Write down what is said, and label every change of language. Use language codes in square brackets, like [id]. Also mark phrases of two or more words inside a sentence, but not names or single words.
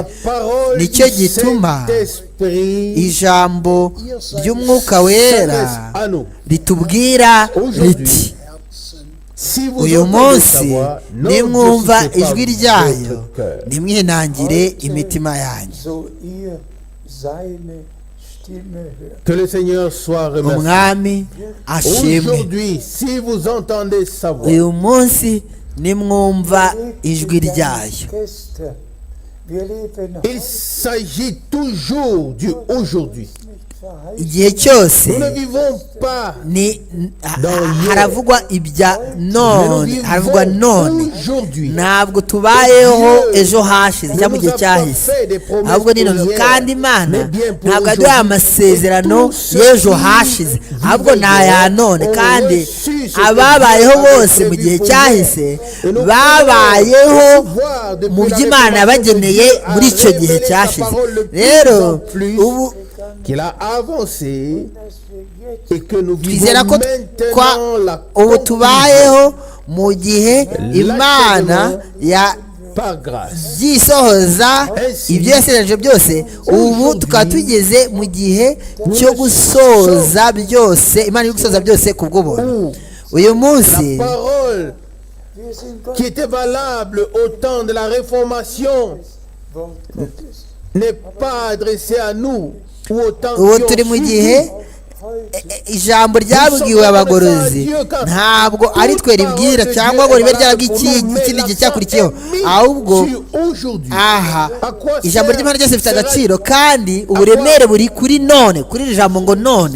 [rw] Nicyo gituma ijambo ry'Umwuka Wera ritubwira riti, uyu munsi nimwumva ijwi ryayo nimwinangire imitima yanyu. Umwami ashimwe. Uyu munsi nimwumva ijwi ryayo. [fr] Il s'agit toujours du aujourd'hui. [rw] igihe cyose [fr] Nous ne vivons pas [rw] haravugwa ibya none, haravugwa none, [fr] aujourd'hui. [rw] ntabwo tubayeho ejo hashize cyangwa mu gihe cyahise, ahubwo ni none. kandi Imana ntabwo yaduhaye amasezerano y'ejo hashize, ahubwo ni aya none. kandi ababayeho bose mu gihe cyahise babayeho mu byo Imana yabageneye muri icyo gihe cyashize. rero ubu [fr] qu'il a avancé et que nous [rw] twizera [fr] vivons [rw] ko [fr] maintenant la [rw] ubu tubayeho mu gihe Imana [fr] par grâce. [rw] yisohoza ibyo yasezeranije byose. ubu tukaba tugeze mu gihe cyo gusoza byose, Imana iri gusoza byose ku bw'ubuntu. uyu munsi [fr] La parole qui était valable au temps de la Réformation n'est pas adressée à nous ou au temps [rw] ubu [fr] qui [rw] turi [fr] ont [rw] mu [fr] suivi. [rw] gihe ijambo ryabwiwe abagorozi ntabwo ari twe ribwira cyangwa ngo ribe ikindi gihe cyakurikiyeho, ahubwo aha ijambo ry'Imana ryose rifite agaciro, kandi uburemere buri kuri none, kuri iri jambo ngo none.